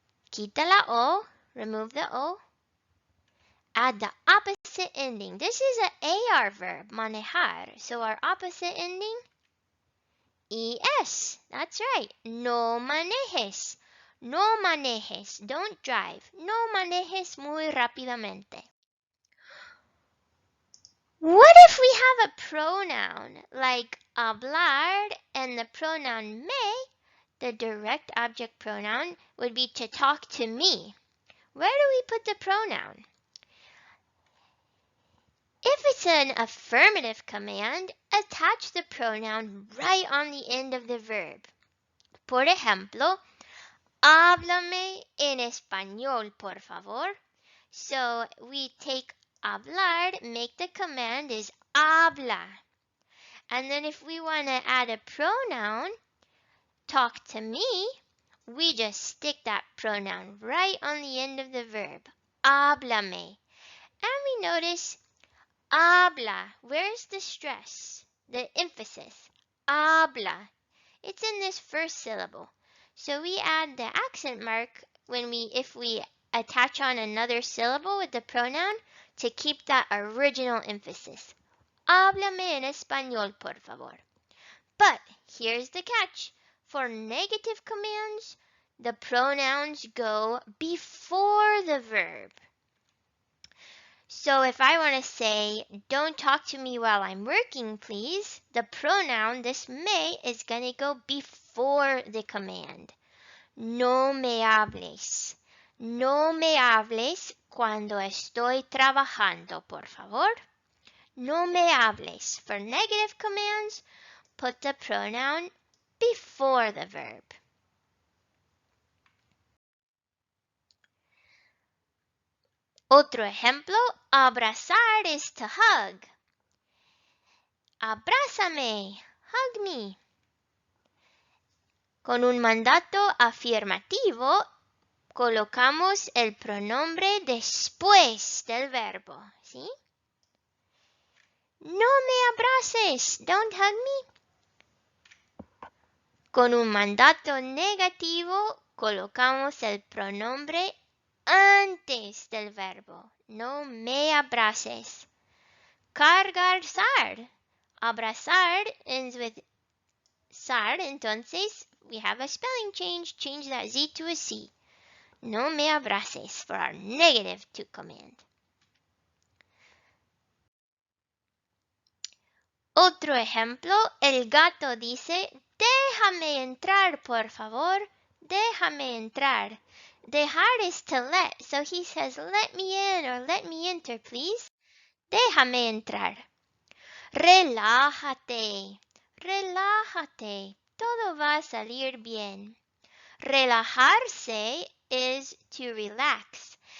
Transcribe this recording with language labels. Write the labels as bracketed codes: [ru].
[es] Quita la O. [en] Remove the O. Add the opposite ending. This is an AR verb, manejar. So our opposite ending, ES. That's right. [es] No manejes. No manejes. [en] Don't drive. [es] No manejes muy rápidamente. [en] What if we have a pronoun like hablar and the pronoun me the direct object pronoun would be to talk to me. Where do we put the pronoun? If it's an affirmative command, attach the pronoun right on the end of the verb. [es] Por ejemplo, háblame en español, por favor. [en] So we take hablar, make the command is habla. And then if we want to add a pronoun, talk to me, we just stick that pronoun right on the end of the verb, háblame. And we notice habla. Where's the stress? The emphasis. Habla. It's in this first syllable. So we add the accent mark if we attach on another syllable with the pronoun to keep that original emphasis. [es] Háblame en español, por favor. [en] But here's the catch. For negative commands, the pronouns go before the verb. So if I want to say, don't talk to me while I'm working, please, the pronoun, this me, is going to go before the command. [es] No me hables. No me hables cuando estoy trabajando, por favor. No me hables. [en] For negative commands, put the pronoun before the verb. [es] Otro ejemplo, [en] abrazar is to hug. Abrázame, hug me. [es] Con un mandato afirmativo, colocamos el pronombre después del verbo, ¿sí? No me abraces, [en] don't hug me. [es] Con un mandato negativo, colocamos el pronombre antes del verbo. No me abraces. [en] Cargar, abrazar ends with sar, entonces we have a spelling change that Z to a C. [es] No me abraces [en] for our negative to command. [es] Otro ejemplo, el gato dice, déjame entrar, por favor. Déjame entrar. [en] Dejar is to let, so he says, let me in or let me enter, please. [es] Déjame entrar. Relájate. Relájate. Todo va a salir bien. [en] Relajarse is to relax.